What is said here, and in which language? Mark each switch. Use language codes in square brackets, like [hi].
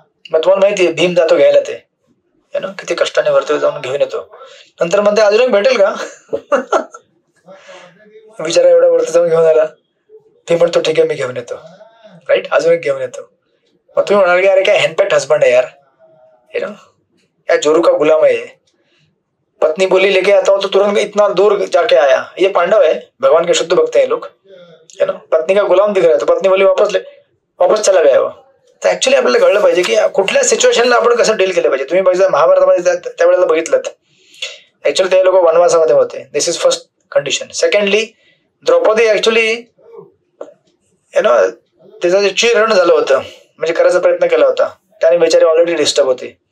[mr] मग तुम्हाला माहितीये भीम जातो घ्यायला, ते ना किती कष्टाने वरती जाऊन घेऊन येतो. नंतर म्हणते अजून एक भेटेल का. विचारा एवढा वरती जाऊन घेऊन आला. ते म्हणतो ठीक आहे मी घेऊन येतो. राईट. अजून एक घेऊन येतो. मग तुम्ही म्हणाल की अरे काय हॅन्डपॅक्ट हस्बंड आहे यार, हे ना, या [hi] जोरू का गुलाम है. पत्नी बोली लेके आता हूं तो तुरंत इतना दूर जाके आया, ये पांडव है, भगवान के शुद्ध भक्त हैं लोग, है ना. पत्नी का गुलाम दिख रहा है, तो पत्नी बोली वापस चला गया वो. [mr] तर ऍक्च्युली आपल्याला कळलं पाहिजे की कुठल्या सिच्युएशनला आपण कसं डील केलं पाहिजे. तुम्ही बघितलं महाभारतामध्ये त्यावेळेला बघितलं, ऍक्च्युली ते लोक वनवासामध्ये होते. [en] This is first condition. [mr] Secondly Draupadi actually you know तिचं जे चिरण झालं होतं, म्हणजे करायचा प्रयत्न केला होता, त्याने बिचारी ऑलरेडी डिस्टर्ब होती.